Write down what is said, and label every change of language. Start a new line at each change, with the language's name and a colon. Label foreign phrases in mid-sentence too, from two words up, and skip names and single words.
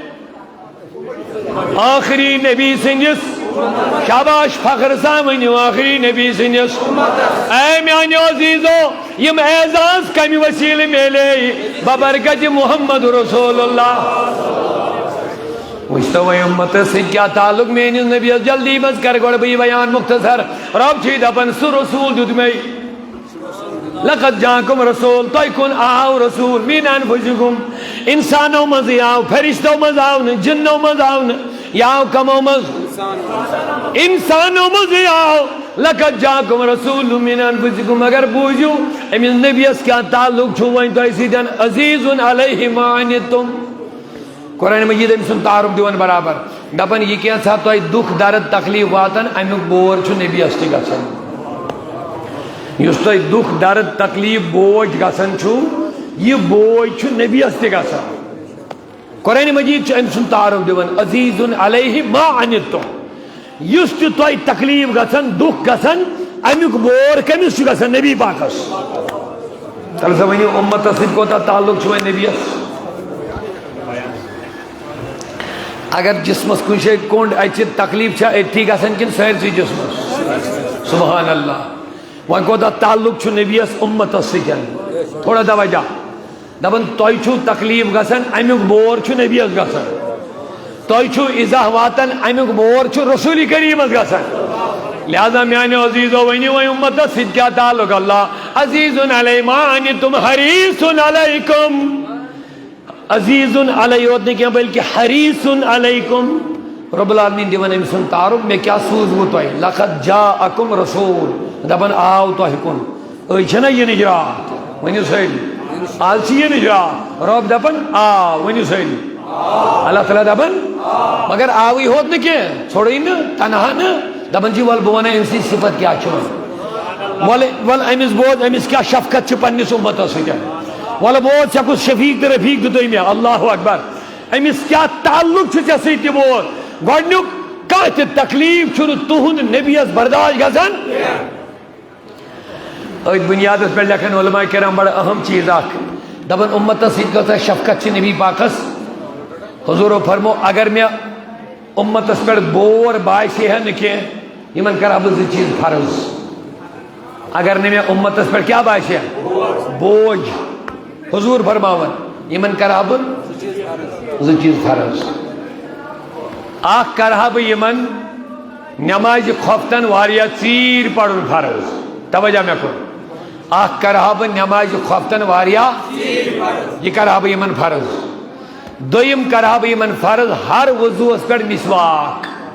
Kashmiri: آخری نبی سٕنٛدِس شاباش فخر سان ؤنِو آخری نبی سٕنٛدِس اے میٛانیو عزیٖزو یِم اعزاز کمہِ وسیٖلہٕ میلے ببرکتِ محمد رسول اللہ وٕچھتو وۄنۍ اُمتس سۭتۍ کیٛاہ تعلق میٲنِس نبیَس جلدی منٛز کرٕ گۄڈٕ بہٕ یہِ بیان مختصر رۄب چھُے دپان سُہ رسوٗل دیُت مےٚ
Arabic: لقد جاکُم رسوٗل
Kashmiri: تۄہہِ کُن آو رسوٗل
Arabic: میٖن انفُسِکُم
Kashmiri: اِنسانو منٛزٕے آو فرشتو منٛز آو نہٕ جِنو منٛز آو نہٕ یہ آو کمو مز انسانوں مز یہ آو
Arabic: لقد جاکم رسول من انفسکم
Kashmiri: اگر بوجھو امس نبیس کیا تعلق چھو وین تو سیدن
Arabic: عزیز علیہ ما عنتم
Kashmiri: قرآن مجید امس تعارف دیون برابر دپن یہ کیا تھا تو دکھ درد تکلیف واتن امیک بور چھو نبیس تہ گژھان یس تو دکھ درد تکلیف بوجھ گژھان چھو یہ بوجھ چھو نبیس تہ گژھان قرآن مجید چھو امس تعارف دیون
Arabic: عزیز علیہ ما عنتم
Kashmiri: یس تہ تکلیف گژھان دکھ گژھان امیک بور کمس چھو گژھان نبی پاکس تل سا ونیو امت سۭتۍ کوتاہ تعلق چھو وۄنۍ نبیس اگر جسمس کن جائے کونڈ اچھے تکلیف چھا اتھی گژھان کن سٲرسٕے جسمس سبحان اللہ وۄنۍ کوتاہ تعلق چھُ نبیس امتس سۭتۍ تھوڑا توجہ دپان تۄہہِ چھُو تکلیف گژھان امیُک بور چھُ نبیس گژھان تۄہہِ چھُو اِزاہ واتان امیُک بور چھُ رسول کریمس گژھان لہذا میانیو عزیزو ؤنِو وۄنۍ امتس سۭتۍ کیٛاہ تعلق اللہ
Arabic: عزیز علیہ ما عنتم حریص علیکم عزیز علیہ
Kashmiri: یوت نہیں کیا بلکہ
Arabic: حریص علیکم رب
Kashmiri: العالمین دیوان امس تعارف میں کیا سوزمو تہ
Arabic: لقد جاءکم رسول
Kashmiri: دپان آو تہ کن أے چھنا یہ نجرات ونیو سٲری آز چھ یہ نجرات رب دپان آ ونیو سٲری اللہ تعالیٰ دپان مگر آوی ہوت نہ کی چھوڑی نا تنہا نا دپان جی ول بہ ونہ أمۍ سٕنٛز صفت کیا چھ ول امس بوز امس کیا شفقت چھ پننس امتس سۭتۍ ولا بوز ژےٚ کُس شفیق تہٕ رفیق دِتُے مےٚ
Arabic: اللہ اکبر
Kashmiri: أمس کیا تعلق چھُ ژےٚ سۭتۍ تہِ بوز گۄڈنیُک کانٛہہ تہِ تکلیف چھُنہٕ تُہُنٛد نبیس برداشت گژھان أتھۍ بُنیادس پٮ۪ٹھ لیکھن علماء کرام بڑا اہم چیز اکھ دپان امتس سۭتۍ کۭژاہ شفقت چھِ نبی پاکس حضورو فرمو اگر مےٚ امتس پٮ۪ٹھ بور باسہِ ہے نہٕ کینٛہہ یِمن کرٕ ہا بہٕ زٕ چیٖز فرض اگر نہٕ مےٚ امتس پٮ۪ٹھ کیٛاہ باسہِ ہے بوجھ حضور فرماون یمن کرہا بہ زٕ چیٖز فرض اکھ کرہا بہ یمن نماز خفتن واریاہ ژیٖرۍ پرُن فرض توجہ مےٚ کُن اکھ کرہا بہ نماز خفتن واریاہ یہ کرہا بہ یمن فرض دوٚیِم کرہا بہ یمن فرض ہر وضوٗہس پٮ۪ٹھ مسواک